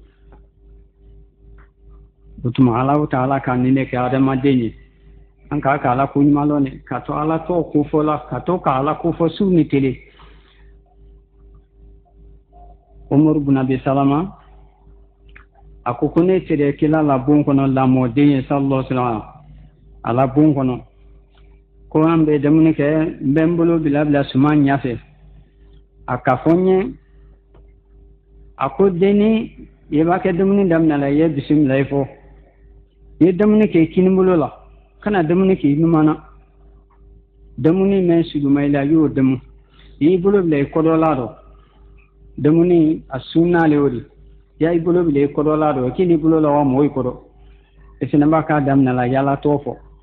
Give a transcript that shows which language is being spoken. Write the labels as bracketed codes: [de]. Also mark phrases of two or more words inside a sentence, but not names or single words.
[bm] o tuma ala ta ala ka ni ne kɛ adamaden ye an k'a ka ala ko ɲuman lɔn dɛ ka to ala tɔ ko fɔ la ka to ka ala ko fɔ su ni tele umaru bin abi salama a ko ne sera kila la bon kɔnɔ lamɔden ye [ar] صلى الله عليه وسلم [bm] a la bon kɔnɔ ko an bɛ dumuni kɛ n bɛ n bolo bila suman ɲɛfɛ a ka fɔ n ye a ko denni i b'a kɛ dumuni daminɛ la i ye bisimila i fɔ i ye dumuni kɛ i kini bolo la kana dumuni kɛ i ɲuman na dumuni mɛn suguma i la i y'o dumu i y'i bolo bila i kɔdɔla rɔ dumuni a sunn'ale o de i y'i bolo bila i kɔdɔla rɔ k'i n'i bolo la wa mɔgɔ i kɔrɔ i fana b'a k'a daminɛ la yala tɔ fɔ